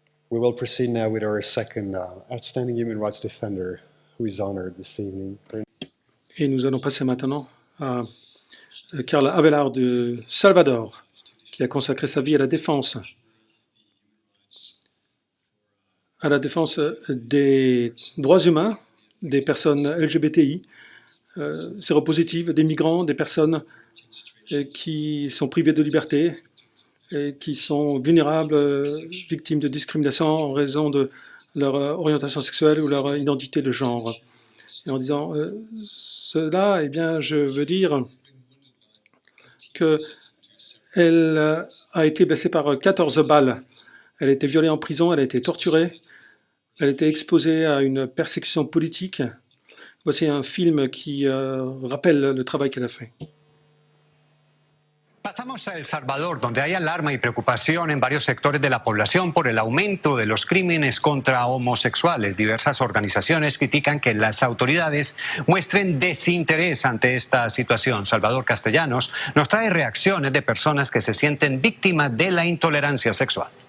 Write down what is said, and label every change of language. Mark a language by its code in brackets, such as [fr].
[en] We will proceed now with our second outstanding human rights defender who is honored this evening. [fr] Et nous allons passer maintenant à Carla Avelar de Salvador, qui a consacré sa vie à la défense des droits humains, des personnes LGBTI, séropositives, des migrants, des personnes qui sont privées de liberté, et qui sont vulnérables, victimes de discrimination en raison de leur orientation sexuelle ou leur identité de genre. Et en disant cela, eh bien, je veux dire qu'elle a été blessée par 14 balles. Elle a été violée en prison, elle a été torturée, elle a été exposée à une persécution politique. Voici un film qui rappelle le travail qu'elle a fait. [es] Pasamos a El Salvador, donde hay alarma y preocupación en varios sectores de la población por el aumento de los crímenes contra homosexuales. Diversas organizaciones critican que las autoridades muestren desinterés ante esta situación. Salvador Castellanos nos trae reacciones de personas que se sienten víctimas de la intolerancia sexual.